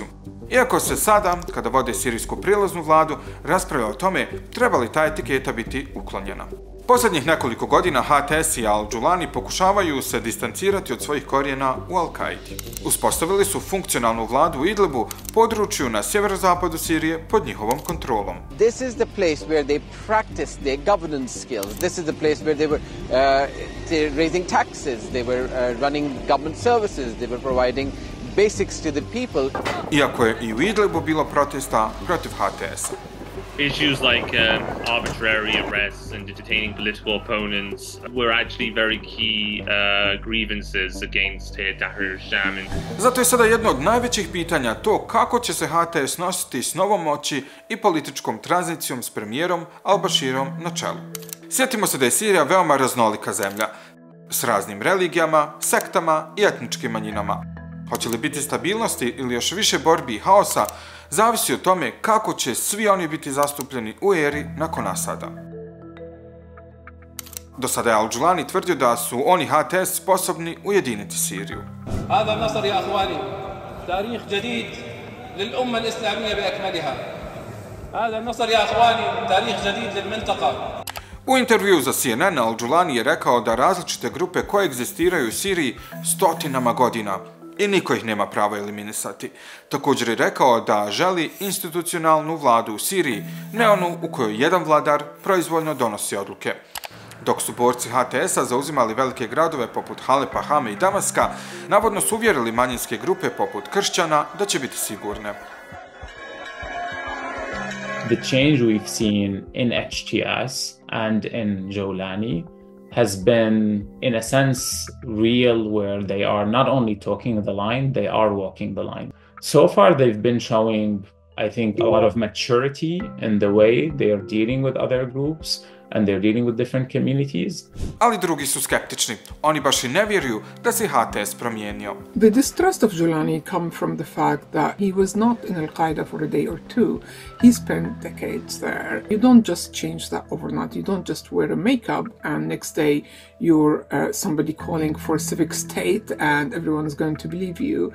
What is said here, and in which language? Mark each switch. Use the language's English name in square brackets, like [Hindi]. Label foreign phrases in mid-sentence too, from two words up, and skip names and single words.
[Bosnian] Iako se sada, kada vode sirijsku prijelaznu vladu, raspravlja o tome treba li ta etiketa biti uklonjena. Posljednjih nekoliko godina HTS i al-Julani pokušavaju se distancirati od svojih korijena u Al-Qaidi. Uspostavili su funkcionalnu vladu u Idlibu, području na sjeverozapadu Sirije pod njihovom kontrolom. [English] This is the place where they practiced their governance skills. This is the place where they were raising taxes, they were running government services, they were providing basics to the people. [Bosnian] Iako je i u Idlibu bilo protesta protiv HTS-a. [English] Issues like arbitrary arrests and detaining political opponents were actually very key grievances against Tahrir al-Sham. [Bosnian] Zato je sada jedno od najvećih pitanja to kako će se HTS nositi s novom moći i političkom tranzicijom s premijerom al-Bashirom na čelu. Sjetimo se da je Sirija veoma raznolika zemlja, s raznim religijama, sektama i etničkim manjinama. Hoće li biti stabilnosti ili još više borbi i haosa, zavisi od tome kako će svi oni biti zastupljeni u eri nakon Assada. Do sada je al-Julani tvrdio da su oni HTS sposobni ujediniti Siriju. [Arabic] هذا النصر يا اخواني تاريخ جديد للامه الاسلاميه باكملها. هذا النصر يا اخواني تاريخ جديد للمنطقه. [Bosnian] U intervjuu za CNN al-Julani je rekao da različite grupe koegzistiraju u Siriji stotinama godina i niko ih nema pravo eliminisati. Također je rekao da želi institucionalnu vladu u Siriji, ne onu u kojoj jedan vladar proizvoljno donosi odluke. Dok su borci HTS-a zauzimali velike gradove poput Halepa, Hame i Damaska, navodno su uvjerili manjinske grupe poput kršćana da će biti sigurne. [English] The change we've seen in HTS and in Julani has been, in a sense, real, where they are not only talking the line, they are walking the line. So far, they've been showing, I think, a lot of maturity in the way they are dealing with other groups and they're dealing with different communities. [Bosnian] Ali drugi su skeptični. Oni baš i ne vjeruju da se HTS promijenio. [English] The distrust of Julani come from the fact that he was not in Al-Qaeda for a day or two. He spent decades there. You don't just change that overnight. You don't just wear a makeup and next day you're somebody calling for a civic state and everyone is going to believe you.